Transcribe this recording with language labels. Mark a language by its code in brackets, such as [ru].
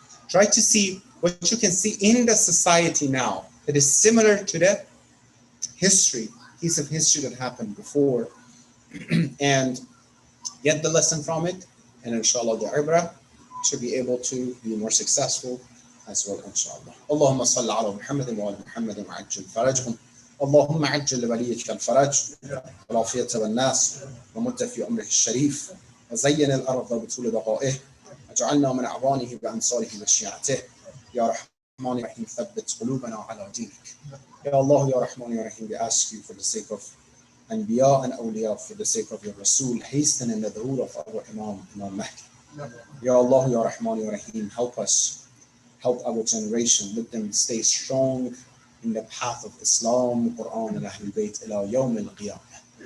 [en] Try to see what you can see in the society now that is similar to the piece of history that happened before, and get the lesson from it, and inshallah the ibrah should be able to be more successful as well, inshallah. [ar] Allahumma salli ala Muhammadin wa ala Muhammadin wa ajil farajhum. اللهم عجل لوليك الفرج والعافية والناس ومد في أمره الشريف وزين الأرض بطول بقائه اجعلنا من أعوانه بأنصاره وشيعته يا رحمن رحيم ثبت قلوبنا على دينك. [en] Ya Allah, Ya Rahman, Ya Rahim, we ask you for the sake of Anbiya and Awliya, for the sake of your Rasul, hasten in the dhuhr of our Imam Mahdi. Ya Allah, Ya Rahman, Ya Rahim, help us, help our generation, let them stay strong in the path of Islam, Quran, and Ahlul Bayt [ar] ila yawm al-qiyamah.